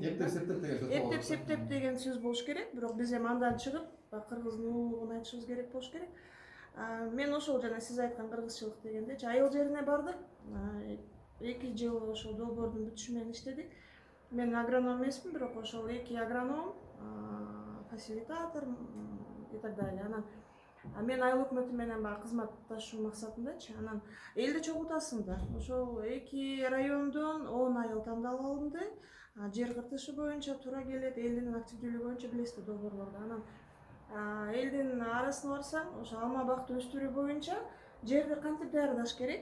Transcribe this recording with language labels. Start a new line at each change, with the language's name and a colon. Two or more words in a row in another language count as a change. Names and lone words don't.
Kyrgyz: Эптеп септеп деген сөз болуш керек, бирок биз эми андан чыгып кыргыздын улуулугун айтышыбыз керек болуш керек. Мен ошол жана сиз айткан кыргызчылык дегендечи айыл жерине бардык. 2 жыл ошол долбоордун бүтүшү менен иштедик. Мен агроном эмесмин, бирок ошол 2 агроном,
Russian: фасилитатор и так далее.
Kyrgyz: Анан мен айыл өкмөтү менен баягы кызматташуу максатындачы. Анан элди чогултасың да. Ошол 2 райондон 10 айыл тандалып алынды. Жер кыртышы боюнча туура келет, элдин активдүүлүгү боюнча билесиздер долбоорлорду. Анан элдин арасына барсаң, ошо алма бакты өстүрүү боюнча жерди кантип даярдаш керек?